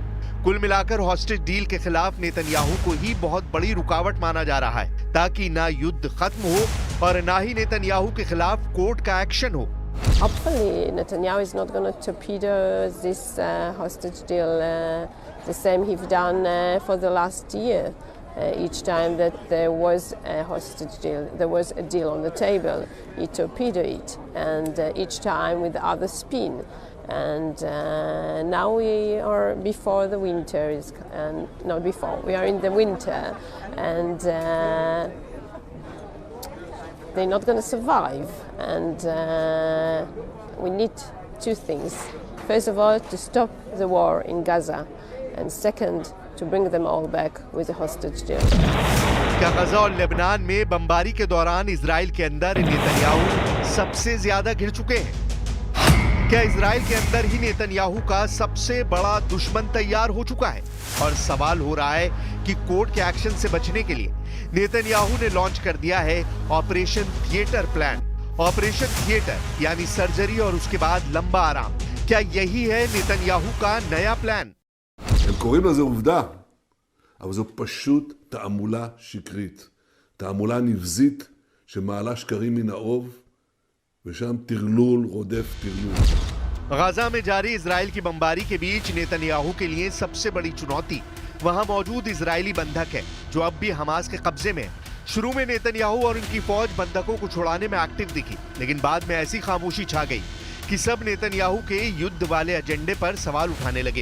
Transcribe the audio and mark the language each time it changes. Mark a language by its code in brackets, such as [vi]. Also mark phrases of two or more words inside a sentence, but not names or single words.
[hi] कुल मिलाकर [en] hostage deal [hi] के खिलाफ नेतन्याहू को ही बहुत बड़ी रुकावट माना जा रहा है, ताकि ना युद्ध खत्म हो और ना ही नेतन्याहू के खिलाफ कोर्ट का एक्शन हो। [en] Hopefully, Netanyahu is not going to torpedo this hostage deal the same he's done for the last year. Each time that there was a hostage deal, there was a deal on the table, he torpedoed it, and each time with other spin. And now we are before the winter, and not before, we are in the winter, and they're not going to survive. And we need two things. First of all, to stop the war in Gaza, and second, to bring them all back with a hostage deal. [hi] क्या गाजा और लेबनान में बमबारी के दौरान इजराइल के अंदर नेतन्याहू सबसे ज्यादा घिर चुके हैं? क्या इजराइल के अंदर ही नेतन्याहू का सबसे बड़ा दुश्मन तैयार हो चुका है? और सवाल हो रहा है कि कोर्ट के एक्शन से बचने के लिए नेतन्याहू ने लॉन्च कर दिया है [en] operation theatre plan. operation theatre [hi] यानी सर्जरी और उसके बाद लंबा आराम। क्या यही है नेतन्याहू का नया प्लान? [he] הם קוראים לזה עובדה, אבל זו פשוט תעמולה שקרית, תעמולה נבזית שמעלה שקרים מן האוב ושם טרלול רודף טרלול. [hi] गाजा में जारी इजराइल की बमबारी के बीच नेतन्याहू के लिए सबसे बड़ी चुनौती वहां मौजूद इजरायली बंधक है, जो अब भी हमास के कब्जे में है। शुरू में नेतन्याहू और उनकी फौज बंधकों को छुड़ाने में एक्टिव दिखी, लेकिन बाद में ऐसी खामोशी छा गई कि सब नेतन्याहू के युद्ध वाले एजेंडे पर सवाल उठाने लगे।